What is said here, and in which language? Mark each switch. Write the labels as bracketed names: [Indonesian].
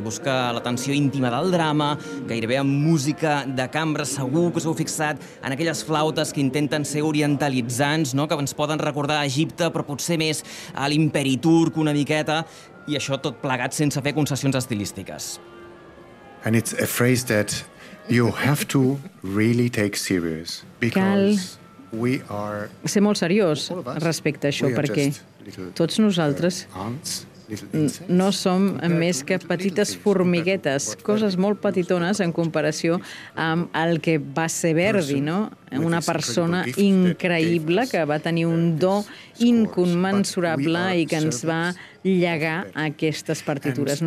[Catalan] Busca l'atenció íntima del drama, gairebé amb música de cambra, segur que us heu fixat en aquelles flautes que intenten ser orientalitzants, no?, que ens poden recordar a Egipte, però potser més a l'imperi turc una miqueta, i això tot plegat sense fer concessions estilístiques. [English] And it's a phrase that you have to really take serious, because we are... [Catalan] Ser molt seriós respecte a això, perquè tots nosaltres no som més que petites formiguetes, coses molt petitones en comparació amb el que va ser Verdi, no? Una persona increïble que va tenir un do inconmensurable i que ens va llegar aquestes partitures.